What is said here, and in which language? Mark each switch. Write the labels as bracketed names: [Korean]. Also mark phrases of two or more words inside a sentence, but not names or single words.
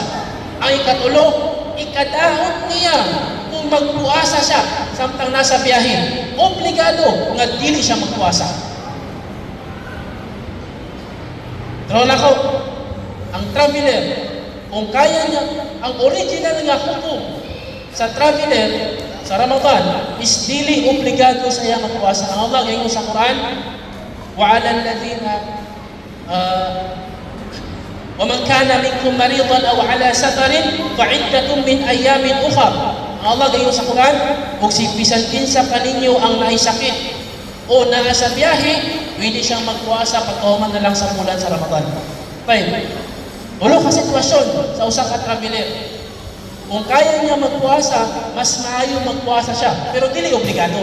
[Cebuano] Ang ikatulo, ikadaot niya kung magpuasa siya samtang nasa biyahe, obligado nga dili siya magpuasa. Pero nako, ang traveler, kung kaya niya, ang original nga hukom sa traveler sa Ramadan is dili obligado sa iya magpuasa. Ang Allah gayon sa Quran, [Arabic] وعلى الذين ومن كان منكم مريضا أو على سفر فعدة من أيام أخر. [Cebuano] Ang Allah gayon sa Quran, ug si bisan kinsa kaninyo ang naisakit o naa sa biyahe, pwede siyang magpuasa pagkahuman na lang sa bulan sa Ramadan. Fine. Ulo ka sitwasyon sa usa ka traveler. Kung kaya niya magpuasa, mas maayo magpuasa siya, pero dili obligado.